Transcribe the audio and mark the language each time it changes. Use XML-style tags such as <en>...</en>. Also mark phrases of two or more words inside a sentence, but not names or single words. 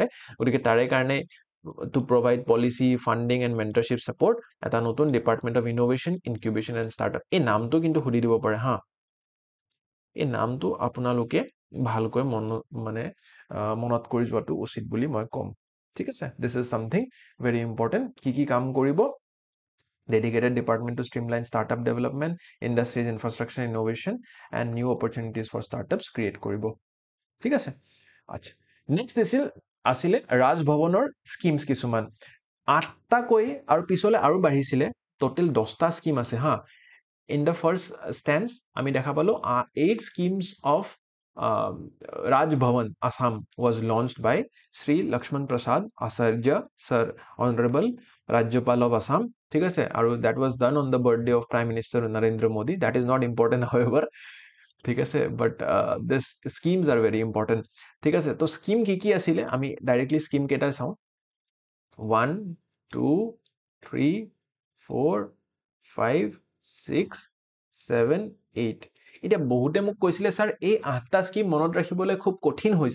<as>গতিকে তাৰে কাৰণে</as> <en>to provide policy, funding and mentorship support,</en> <as>এটা নতুন</as> <en>department of innovation, incubation and startup.</en> <as>এই নামটো কিন্তু সুধি দিব পাৰে হা, এই নামটো আপোনালোকে ভালকৈ মনত কৰি যোৱাটো উচিত বুলি মই ক'ম। ঠিক আছে,</as> <en>this is something very important.</en> <as>কি কাম কৰিব?</as> <en>Dedicated department to streamline startup development, industries, infrastructure, innovation, and new opportunities for startups create কৰিব।</en> <as>ঠিক আছে, আচ্ছা, নেক্সট আছিলে ৰাজভৱনৰ স্কিমছ কিছুমান। 8টাকৈ, আৰু পিছলৈ আৰু বাঢ়িছিলে, টোটেল 10টা স্কিম আছে হা।</as> <en>In the first instance</en> <as>আমি দেখা পালো</as> <en>8 schemes of Rajbhavan Assam was launched by Sri Lakshman Prasad Acharya Sir, Honorable Rajyapal of Assam.</en> <as>ঠিক আছে, আৰু</as> <en>that was done on the birthday of Prime Minister Narendra Modi. That is not important however.</en> <as>ঠিক আছে,</as> <en>but this schemes are very important.</en> <as>ঠিক আছে, তো স্কিম কি আছিলে, আমি ডাইৰেক্টলি স্কিম কেইটা চাওঁ। 1 2 3 4 5 6 7 8। এতিয়া বহুতে মোক কৈছিলে, ছাৰ এই 8টা স্কিম মনত ৰাখিবলৈ খুব কঠিন হৈছে।</as>